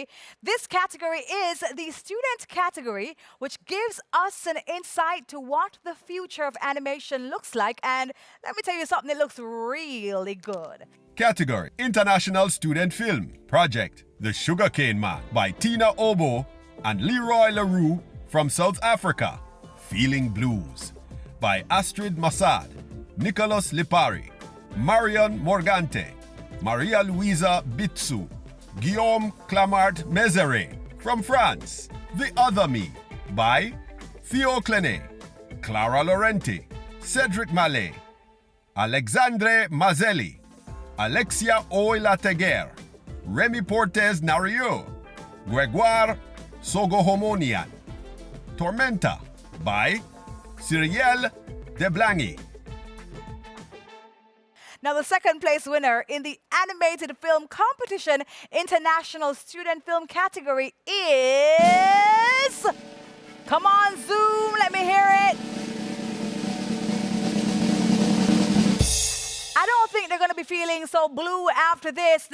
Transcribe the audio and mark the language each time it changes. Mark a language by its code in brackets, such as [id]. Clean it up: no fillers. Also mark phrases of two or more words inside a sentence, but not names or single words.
[en] This category is the student category, which gives us an insight to what the future of animation looks like. And let me tell you something, it looks really good. Category International Student Film. Project The Sugarcane Man by Tina Obo and Leroy LaRue from South Africa. Feeling Blues by Astrid Massad, Nicholas Lipari, Marion Morgante, Maria Luisa Bitsu, Guillaume Clamart Mézeret from France. The Other Me by Theo Clenet, Clara Laurenti, Cedric Mallet, Alexandre Mazzelli, Alexia Oilateguer, Remy Portes Nario, Gregoire Sogohomonian. Tormenta by Cyrielle Deblangy. Now, the second place winner in the Animated Film Competition International Student Film category is... Come on, Zoom, let me hear it. I don't think they're going to be feeling so blue after this.